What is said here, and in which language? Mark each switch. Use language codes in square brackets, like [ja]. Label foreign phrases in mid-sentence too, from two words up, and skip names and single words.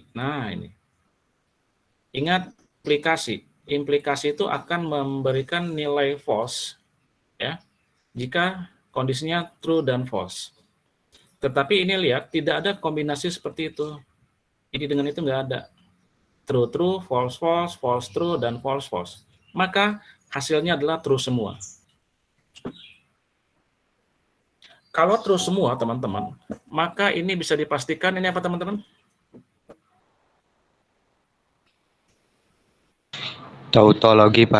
[id] Nah, ini. Ingat implikasi. Implikasi itu akan memberikan nilai false ya. Jika kondisinya true dan false. Tetapi ini lihat tidak ada kombinasi seperti itu. Ini dengan itu nggak ada. [en] True true, false false, false true dan false false. [id] Maka hasilnya adalah true semua. Kalau true semua, teman-teman, maka ini bisa dipastikan ini apa, teman-teman? Tautologi, Pak.